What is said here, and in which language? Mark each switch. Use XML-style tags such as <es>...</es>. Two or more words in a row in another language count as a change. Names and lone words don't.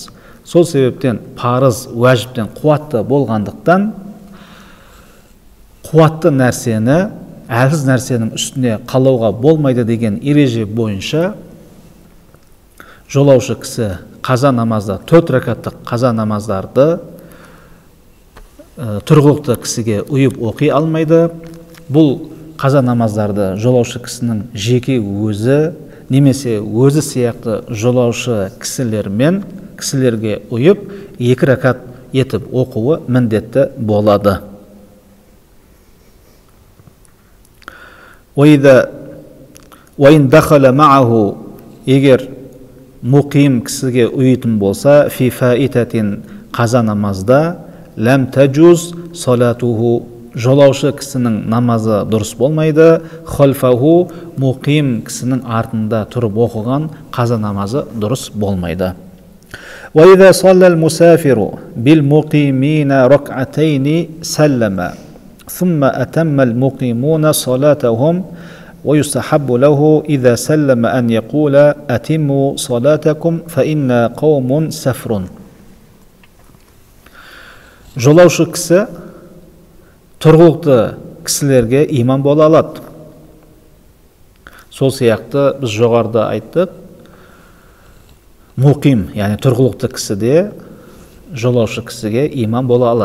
<kk>Сол себептен парыз уәжіптен қуатты болғандықтан, қуатты нәрсені әлсіз нәрсенің үстіне қалауға болмайды деген ереже бойынша жолаушы кісі қаза намазда 4 ракаттық қаза намаздарды тұрғылықты кісіге ұйып оқи алмайды. Бұл қаза намаздарды жолаушы кісінің жеке өзі немесе өзі сияқты жолаушы кісілерге ұйып 2 ракат етіп оқуы міндетті болады.</kk> <ar>وَإِنْ دَخَلَ مَعَهُ</ar> <kk>егер мұқим кісіге ұйытын болса</kk> <ar>في فائتة</ar> <kk>қаза намазда</kk> <ar>لم تجز صلاته</ar> <kk>жолаушы кісінің намазы дұрыс болмайды, хальфаху мұқим кісінің артында тұрып оқыған қаза намазы дұрыс болмайды.</kk> <ar>وَإِذَا صَلَّى الْمُسَافِرُ بِالْمُقِيمِينَ رَكْعَتَيْنِ سَلَّمَ ثُمَّ أَتَمَّ الْمُقِيمُونَ صَلَاتَهُمْ ويستحب له إذا سلم أن يقول أتموا صلاتكم فإن قوم سفر.</ar> <kk>Жолаушы кісі тұрғылықты кісілерге имам бола алады. Сол сияқты біз жоғарыда айттық, мұқим, яғни тұрғылықты кісі де жолаушы кісіге имам бола алады.</kk>